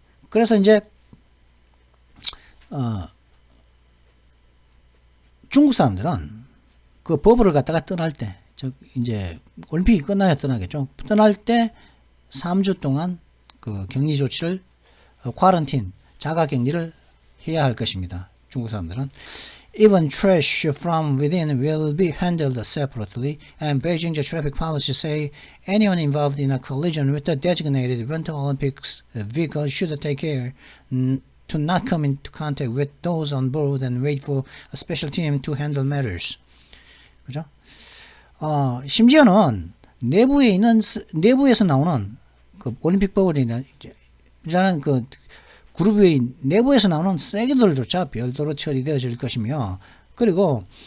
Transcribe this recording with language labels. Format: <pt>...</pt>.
<ko>그래서 이제 중국 사람들은 그 버블을 갖다가 떠날 때, 즉 이제 올림픽이 끝나야 떠나겠죠. 떠날 때 3주 동안 그 격리 조치를 쿼런틴, 자가 격리를 해야 할 것입니다. 중국 사람들은</ko> <en>even trash from within will be handled separately, and Beijing's traffic policy say anyone involved in a collision with a designated Winter Olympics vehicle should take care to not come into contact with those on board and wait for a special team to handle matters.</en> <ko>그죠? 심지어는 내부에서 나오는 그 올림픽 버블이라는 그 그룹의 내부에서 나오는 쓰레기들조차 별도로 처리되어질 것이며, 그리고</ko>